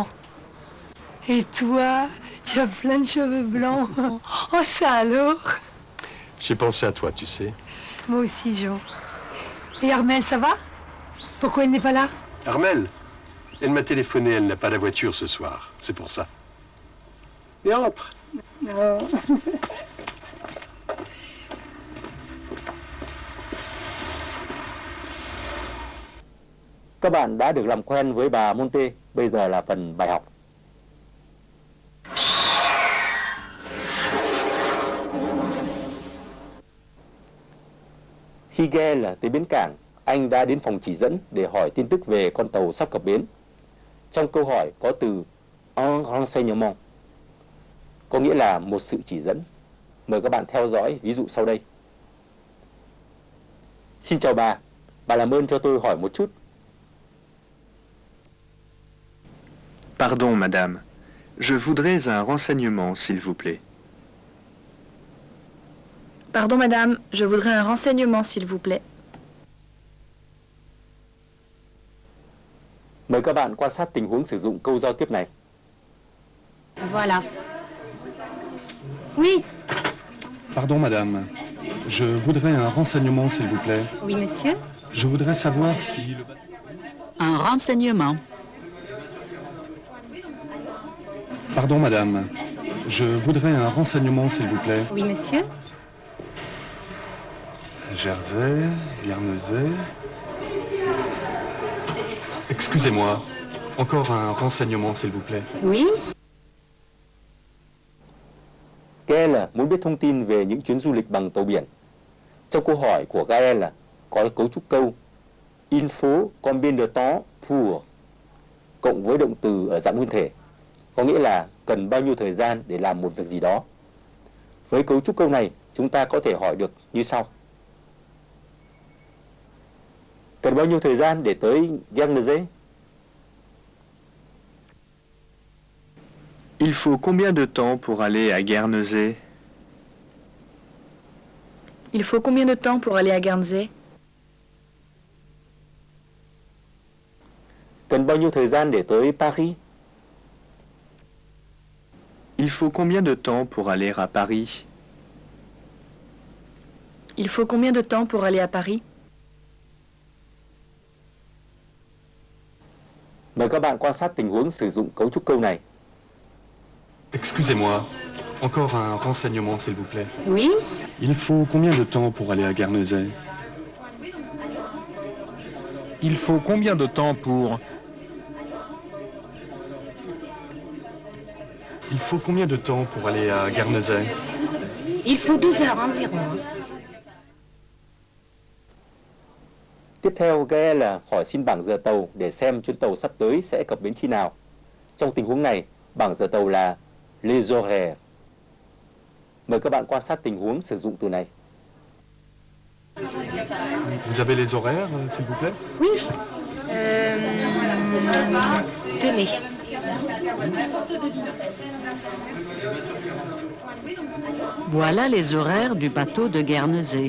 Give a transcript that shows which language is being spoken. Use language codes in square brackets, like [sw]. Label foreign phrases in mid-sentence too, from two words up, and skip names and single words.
[fr] Et toi, tu as plein de cheveux blancs. Oh, ça alors? J'ai pensé à toi, tu sais. Moi aussi, Jo. Et Armelle, ça va? Pourquoi elle n'est pas là? Armelle, elle m'a téléphoné, elle n'a pas la voiture ce soir. C'est pour ça. Et entre. Oh. [vi] Các bạn đã được làm quen với bà Monte, bây giờ là phần bài học. Khi Gael tới bến cảng, anh đã đến phòng chỉ dẫn để hỏi tin tức về con tàu sắp cập bến. Trong câu hỏi có từ [fr] un renseignement, [vi] có nghĩa là một sự chỉ dẫn. Mời các bạn theo dõi ví dụ sau đây. Xin chào bà làm ơn cho tôi hỏi một chút. [fr] Pardon, madame. Je voudrais un renseignement, s'il vous plaît. Pardon, madame. Je voudrais un renseignement, s'il vous plaît. [vi] Mời các bạn quan sát tình huống sử dụng câu giao tiếp này. [fr] Voilà. Oui. Pardon, madame. Je voudrais un renseignement, s'il vous plaît. Oui, monsieur. Je voudrais savoir si le... Un renseignement. Pardon, madame. Je voudrais un renseignement, s'il vous plaît. Oui, monsieur. Jersey, Guernesey... Excusez-moi. Encore un renseignement, s'il vous plaît. Oui. [vi] Gael muốn biết thông tin về những chuyến du lịch bằng tàu biển. Trong câu hỏi của Gael có cấu trúc câu [fr] il faut combien de temps pour [vi] cộng với động từ ở dạng nguyên thể, có nghĩa là cần bao nhiêu thời gian để làm một việc gì đó. Với cấu trúc câu này, chúng ta có thể hỏi được như sau. Cần bao nhiêu thời gian để tới Guernesey? [fr] Il faut combien de temps pour aller à Guernesey? Il faut combien de temps pour aller à Guernsey? [vi] Cần bao nhiêu thời gian để tới Paris? [fr] Il faut combien de temps pour aller à Paris? Il faut combien de temps pour aller à Paris? [vi] Mời các bạn quan sát tình huống sử dụng cấu trúc câu này. [fr] Excusez-moi. Encore un renseignement, s'il vous plaît. Oui. Il faut combien de temps pour aller à Guernesey? Il faut combien de temps pour... Il faut combien de temps pour aller à Guernesey? Il faut 12 heures environ. [vi] Tiếp theo, Gael hỏi xin bảng giờ tàu để xem chuyến tàu sắp tới sẽ cập bến khi nào. Trong tình huống này, bảng giờ tàu là [fr] les horaires. [vi] Mời các bạn quan sát tình huống sử dụng từ này. [fr] Vous avez les horaires, s'il vous plaît? Oui. Tenez. Voilà les horaires du bateau de Guernesey.